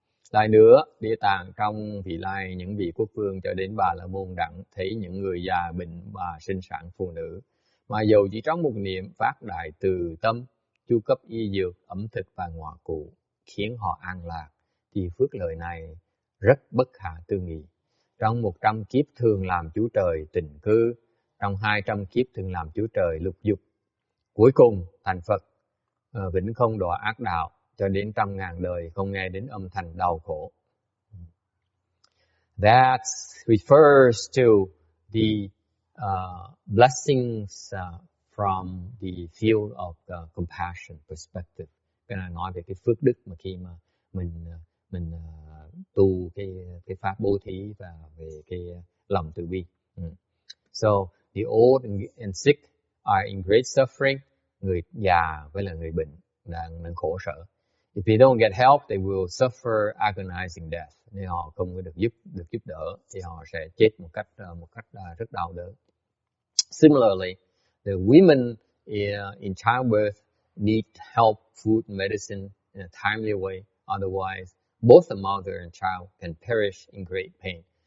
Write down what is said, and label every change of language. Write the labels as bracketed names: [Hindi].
[Vietnamese] Lại nữa, Địa Tạng trong vị lai những vị quốc vương cho đến Bà La Môn đặng thấy những người già bệnh và sinh sản phụ nữ, mà dầu chỉ trong một niệm phát đại từ tâm, chu cấp y dược, ẩm thực và ngọa cụ, khiến họ an lạc, thì phước lợi này rất bất khả tư nghị. Trong 100 kiếp thường làm chú trời tịnh cư, trong 200 kiếp thường làm chú trời lục dục, cuối cùng thành Phật, vĩnh không đọa ác đạo, cho đến 100.000 đời không nghe đến âm thanh đau khổ. [English] That refers to the blessings from the field of compassion perspective. [Vietnamese] Cái này nói về cái phước đức mà khi mà mình tu cái pháp bố thí và về cái lòng từ bi. [English] So the old and sick are in great suffering. [Vietnamese] Người già với là người bệnh đang khổ sở. [English] If they don't get help, they will suffer agonizing death. [Vietnamese] Nếu họ không được giúp đỡ, thì họ sẽ chết một cách rất đau đớn. [English] Similarly, the women in childbirth need help, food, medicine in a timely way. Otherwise, both the mother and child can perish in great pain.